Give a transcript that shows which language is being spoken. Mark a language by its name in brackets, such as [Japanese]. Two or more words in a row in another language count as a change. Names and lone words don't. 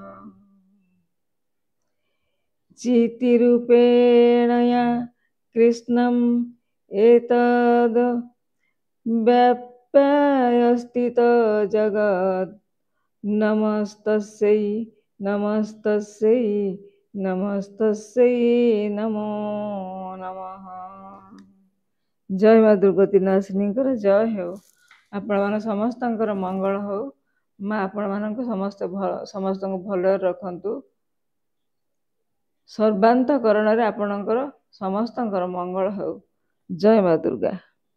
[Sanskrit] चित्तिरूपेण या कृष्णम् एतद् व्याप्यास्थित जगत् नमस्तस्यै नमस्तस्यै नमस्तस्यै नमो नमः। [Odia] ଜୟ ମା ଦୁର୍ଗତି ନାଶିନୀଙ୍କର ଜୟ ହେଉ। ଆପଣମାନେ ସମସ୍ତଙ୍କର ମଙ୍ଗଳ ହେଉ। ମା ଆପଣମାନଙ୍କୁ ସମସ୍ତଙ୍କୁ ଭଲରେ ରଖନ୍ତୁ। ସର୍ବାନ୍ତକରଣରେ ଆପଣଙ୍କର ସମସ୍ତଙ୍କର ମଙ୍ଗଳ ହେଉ। ଜୟ ମା ଦୁର୍ଗା।